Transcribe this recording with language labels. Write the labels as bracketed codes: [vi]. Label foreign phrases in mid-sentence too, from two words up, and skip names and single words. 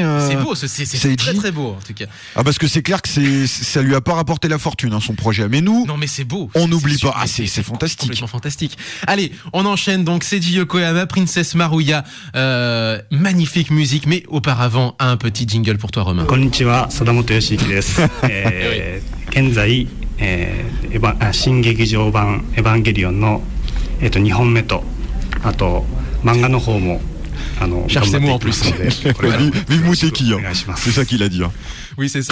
[fr] C'est beau, c'est très très beau en tout cas. Ah, parce que c'est clair que ça lui a pas rapporté la fortune, son projet. Mais nous, non mais c'est beau. On n'oublie pas. Ah, c'est fantastique. Complètement fantastique. Allez, on enchaîne donc Seiji Yokohama, Princess Maruya, magnifique musique. Mais auparavant, un petit jingle pour toi, Romain. [ja] Konnichiwa, Sadamoto Yoshiki desu. 現在、新劇場版エヴァンゲリオンの2本目とあと漫画の方も [fr] cherche ses mots en plus. Vive Muteki, c'est ça qu'il a dit. Oui, c'est ça.